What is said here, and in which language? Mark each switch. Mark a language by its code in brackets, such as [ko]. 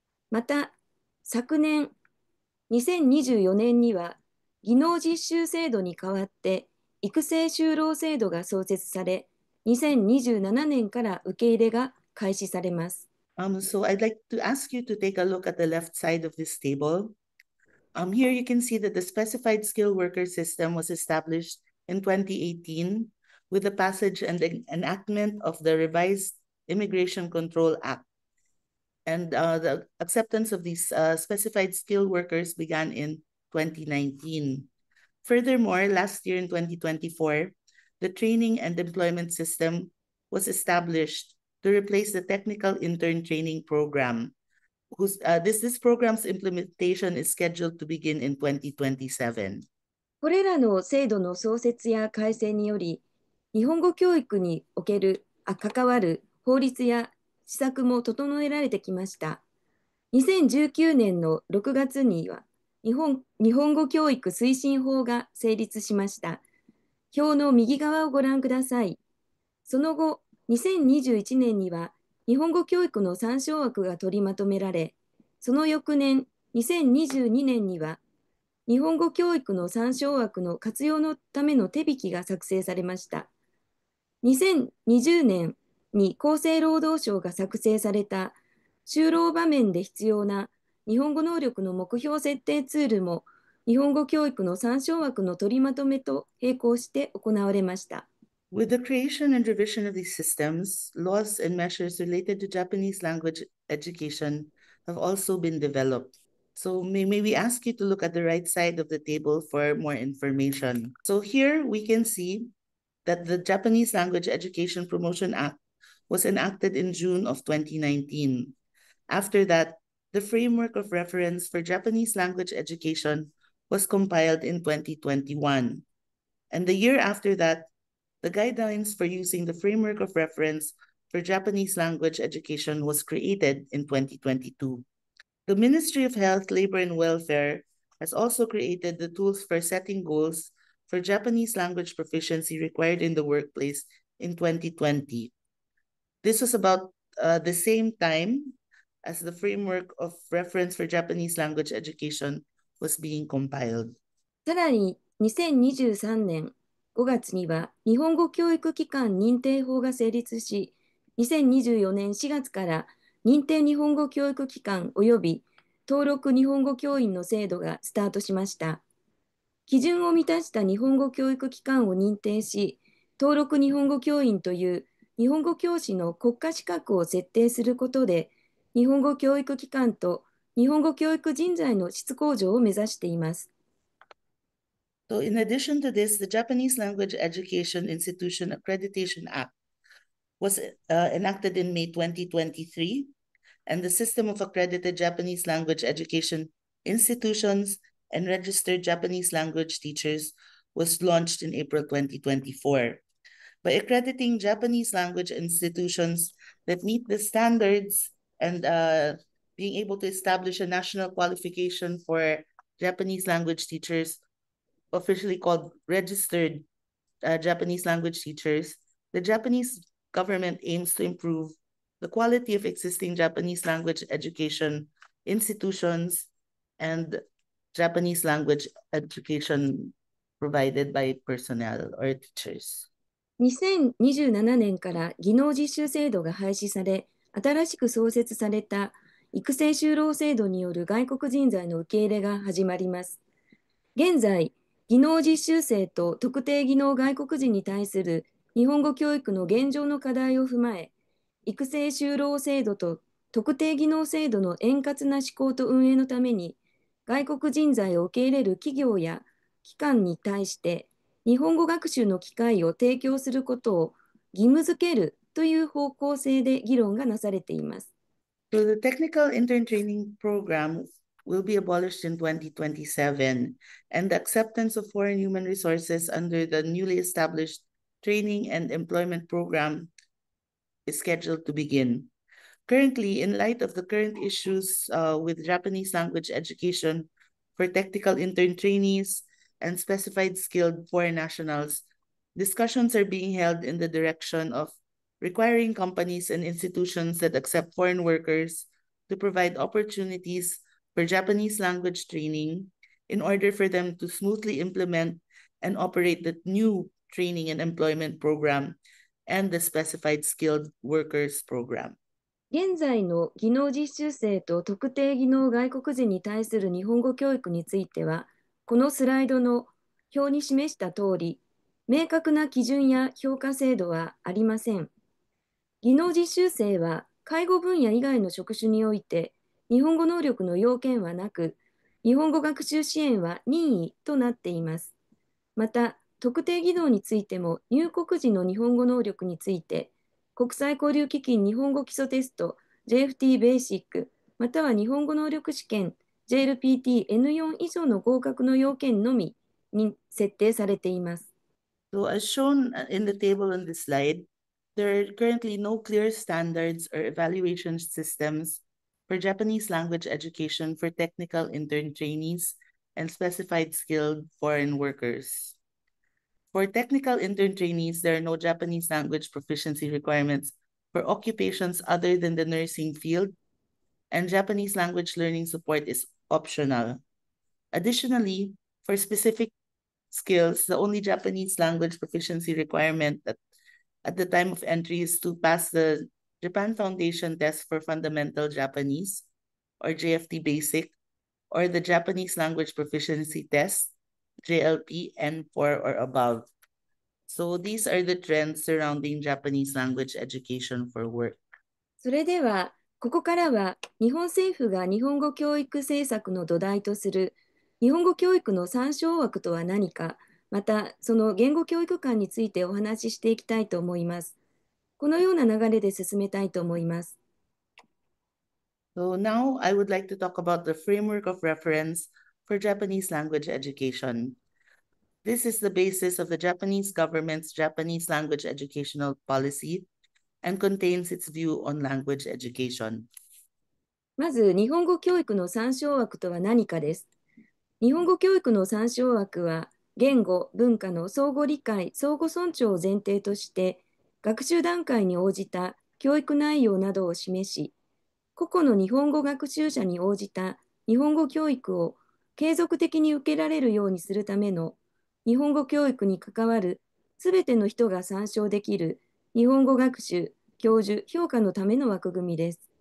[ja] また、昨年2024年には技能実習制度に代わって育成就労制度が創設され、2027年から受け入れが開始されます。 [en] So I'd like to ask you to take a look at the left side of this table. Here you can see that the specified skill worker system was established in 2018 with the passage and the enactment of the revised Immigration Control Act. And the acceptance of these specified skill workers began in 2019. Furthermore, last year in 2024, the training and employment system was established to replace the technical intern training program. This program's implementation is scheduled to begin in 2027. [ja] これらの制度の創設や改正により、日本語教育に関わる法律や施策も整えられてきました。 2019年の6月には日本語教育推進法が成立しました。表の右側をご覧ください。その後、2021年には日本語教育の参照枠が取りまとめられ、その翌年、2022年には日本語教育の参照枠の活用のための手引きが作成されました。 2020年に厚生労働省が作成された就労場面で必要な日本語能力の目標設定ツールも日本語教育の参照枠の取りまとめと並行して行われました。 [en] With the creation and revision of these systems, laws and measures related to Japanese language education have also been developed. So may we ask you to look at the right side of the table for more information. So here we can see that the Japanese Language Education Promotion Act was enacted in June of 2019. After that, the Framework of Reference for Japanese Language Education was compiled in 2021. And the year after that, the guidelines for using the Framework of Reference for Japanese Language Education was created in 2022. The Ministry of Health, Labor and Welfare has also created the tools for setting goals for Japanese language proficiency required in the workplace in 2020. This was about the same time as the Framework of Reference for Japanese Language Education was being compiled. [ja] さらに2023年5月には日本語教育機関認定法が成立し、2024年4月から認定日本語教育機関及び登録日本語教員の制度がスタートしました。基準を満たした日本語教育機関を認定し、登録日本語教員という日本語教師の国家資格を設定することで、日本語教育機関と日本語教育人材の質向上を目指しています。 [en] So in addition to this, the Japanese Language Education Institution Accreditation Act was enacted in May 2023, and the system of accredited Japanese language education institutions and registered Japanese language teachers was launched in April 2024. By accrediting Japanese language institutions that meet the standards and being able to establish a national qualification for Japanese language teachers, officially called registered Japanese language teachers, the Japanese government aims to improve the quality of existing Japanese language education institutions and Japanese language education provided by personnel or teachers. [ja] 2027年から技能実習制度が廃止され、新しく創設された育成就労制度による外国人材の受け入れが始まります。現在、技能実習生と特定技能外国人に対する日本語教育の現状の課題を踏まえ、育成就労制度と特定技能制度の円滑な施行と運営のために、外国人材を受け入れる企業や機関に対して日本語学習の機会を提供することを義務付けるという方向性で議論がなされています。 [en] So the technical intern training program will be abolished in 2027, and the acceptance of foreign human resources under the newly established training and employment program is scheduled to begin. Currently, in light of the current issues with Japanese language education for technical intern trainees and specified skilled foreign nationals, discussions are being held in the direction of requiring companies and institutions that accept foreign workers to provide opportunities for Japanese language training in order for them to smoothly implement and operate the new training and employment program and the specified skilled workers program. [ja] 現在の技能実習生と特定技能外国人に対する日本語教育については、このスライドの表に示した通り、明確な基準や評価制度はありません。技能実習生は介護分野以外の職種において日本語能力の要件はなく、日本語学習支援は任意となっています。また、特定技能についても入国時の日本語能力について、国際交流基金日本語基礎テスト JLPT ベーシックまたは日本語能力試験 JLPT N4 以上の合格の要件のみに設定されています。 [en] So as shown in the table on this slide, there are currently no clear standards or evaluation systems for Japanese language education for technical intern trainees and specified skilled foreign workers. For technical intern trainees, there are no Japanese language proficiency requirements for occupations other than the nursing field, and Japanese language learning support is optional. Additionally, for specific skills, the only Japanese language proficiency requirement at the time of entry is to pass the Japan Foundation Test for Fundamental Japanese, or JFT Basic, or the Japanese Language Proficiency Test, JLP N4 or above. So these are the trends surrounding Japanese language education for work. [ja] それでは、ここからは日本政府が日本語教育政策の土台とする日本語教育の参照枠とは何か、またその言語教育観についてお話ししていきたいと思います。このような流れで進めたいと思います。 [en] So now I would like to talk about the framework of reference for Japanese language education. This is the basis of the Japanese government's Japanese language educational policy and contains its view on language education. [ja] まず、日本語教育の参照枠とは何かです。日本語教育の参照枠は、言語・文化の相互理解・相互尊重を前提として、学習段階に応じた教育内容などを示し、個々の日本語学習者に応じた日本語教育を継続的に受けられるようにするための日本語教育に関わるすべての人が参照できる日本語学習、教授、評価のための枠組みです。